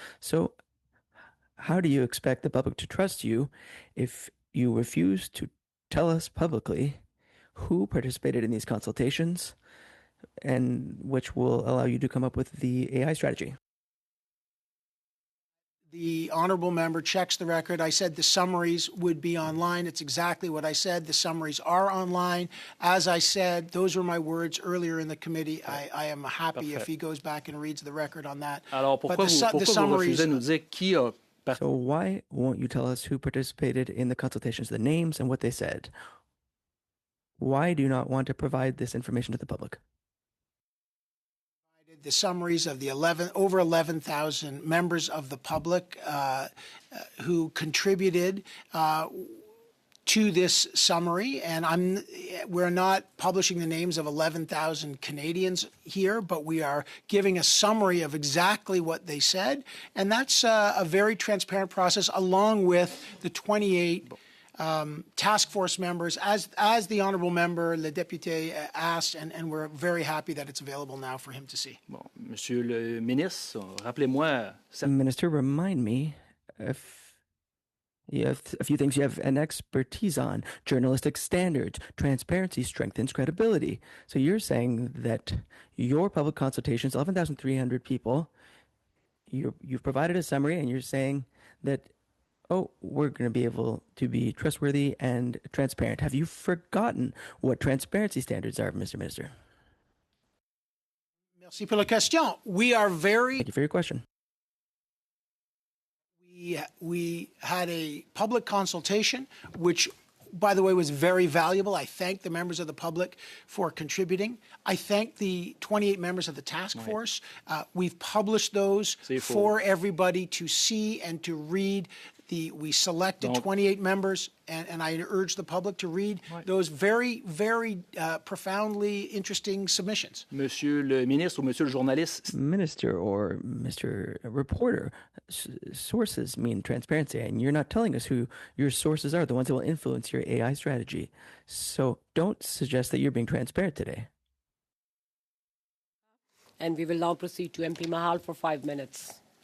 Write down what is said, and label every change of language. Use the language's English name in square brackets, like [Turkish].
[English] So how do you expect the public to trust you if you refuse to tell us publicly who participated in these consultations and which will allow you to come up with the AI strategy? The honourable member checks the record. I said the summaries would be online. It's exactly what I said. The summaries are online. As I said, those were my words earlier in the committee. I am happy if he goes back and reads the record on that. [French] Alors, pourquoi vous refusez de nous dire qui a... [English] So why won't you tell us who participated in the consultations, the names and what they said? Why do you not want to provide this information to the public? the summaries of the over 11,000 members of the public who contributed to this summary, and we're not publishing the names of 11,000 Canadians here, but we are giving a summary of exactly what they said, and that's a very transparent process, along with the 28 task force members, as the honourable member, [French] le député, [English] asked, and we're very happy that it's available now for him to see. [French] Bon, Monsieur le ministre, rappelez-moi. [English] Minister, remind me if you have a few things you have an expertise on. Journalistic standards, transparency strengthens credibility. So you're saying that your public consultations, 11,300 people, you've provided a summary, and you're saying that, oh, we're going to be able to be trustworthy and transparent. Have you forgotten what transparency standards are, Mr. Minister? [French] Merci pour la question. [English] We are very... Thank you for your question. We had a public consultation, which, by the way, was very valuable. I thank the members of the public for contributing. I thank the 28 members of the task force. We've published those for everybody to see and to read. We selected 28 members, and I urge the public to read those very, very profoundly interesting submissions. [French] Monsieur le ministre ou Monsieur le journaliste. [English] Minister or Mr. Reporter, sources mean transparency, and you're not telling us who your sources are, the ones that will influence your AI strategy. So don't suggest that you're being transparent today. And we will now proceed to MP Mahal for 5 minutes.